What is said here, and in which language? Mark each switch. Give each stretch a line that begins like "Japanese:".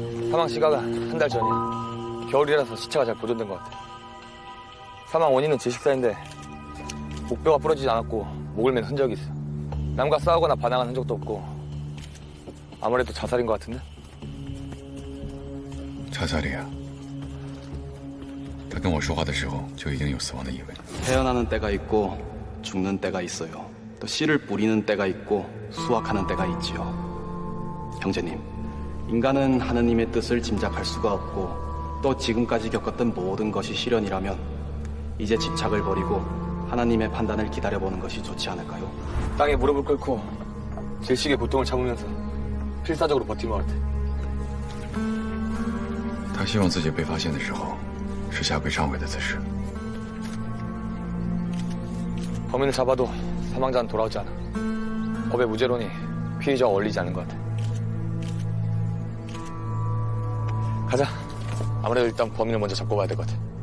Korean: 사망 시각은 한 달 전이야. 겨울이라서 시체가 잘 보존된 것 같아. 사망 원인은 질식사인데 목뼈가 부러지지 않았고 목을 맨 흔적이 있어. 남과 싸우거나 반항한 흔적도 없고 아무래도 자살인 것 같은데? 자살이야.
Chinese: 他跟我说话的时候就已经有死亡的意味。
Korean: 태어나는 때가 있고 죽는 때가 있어요. 또 씨를 뿌리는 때가 있고 수확하는 때가 있지요. 형제님, 인간은 하느님의 뜻을 짐작할 수가 없고 또 지금까지 겪었던 모든 것이 시련이라면 이제 집착을 버리고 하나님의 판단을 기다려보는 것이 좋지 않을까요? 땅에 무릎을 꿇고 질식의 고통을 참으면서 필사적으로 버틴 것 같아.
Chinese: 他希望自己被发现的时候是下跪忏悔的姿势。
Korean: 범인을 잡아도 사망자는 돌아오지 않아. 법의 무죄론이 피의자와 어울리지 않는 것 같아. 가자. 아무래도 일단 범인을 먼저 잡고 봐야 될 것 같아.